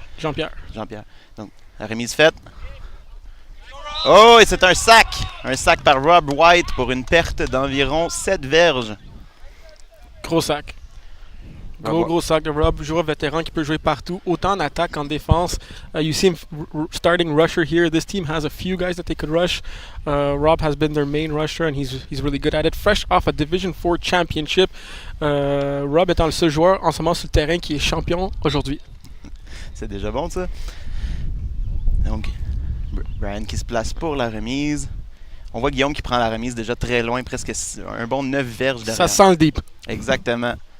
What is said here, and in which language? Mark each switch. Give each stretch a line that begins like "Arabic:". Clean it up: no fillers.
French: Jean-Pierre. Donc, la remise faite. Oh, et c'est un sac! Un sac par Rob White pour une perte d'environ 7 verges. Gros sac. Gros sac de Rob, joueur vétéran qui peut jouer partout, autant en attaque qu'en défense.
English: You see him starting rusher here. This team has a few guys that they could rush. Rob has been their main rusher and he's really good at it. Fresh off a Division 4 championship.
French: Rob étant le seul joueur en ce moment sur le terrain qui est champion aujourd'hui. C'est déjà bon ça. Donc, Brian qui se place pour la remise. On voit Guillaume qui prend la remise déjà très loin, presque un bon 9 verges derrière. Ça sent le deep. Exactement.